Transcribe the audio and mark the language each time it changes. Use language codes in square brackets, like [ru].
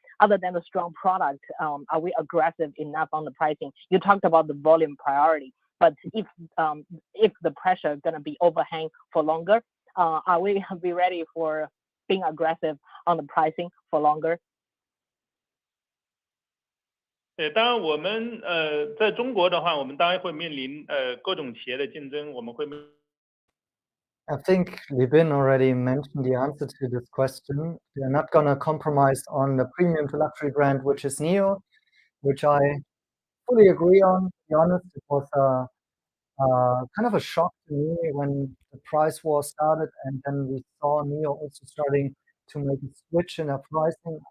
[en] Other than the strong product, are we aggressive enough on the pricing? You talked about the volume priority, but if the pressure is going to be overhang for longer, are we be ready for being aggressive on the pricing for longer? [zh] 当然我们在中国的话，我们当然会面临各种企业的竞争，我们会。 [en] I think Libin already mentioned the answer to this question. They're not going to compromise on the premium to luxury brand, which is NIO, which I fully agree on. To be honest, it was kind of a shock to me when the price war started, and then we saw NIO also starting to make a switch in their pricing.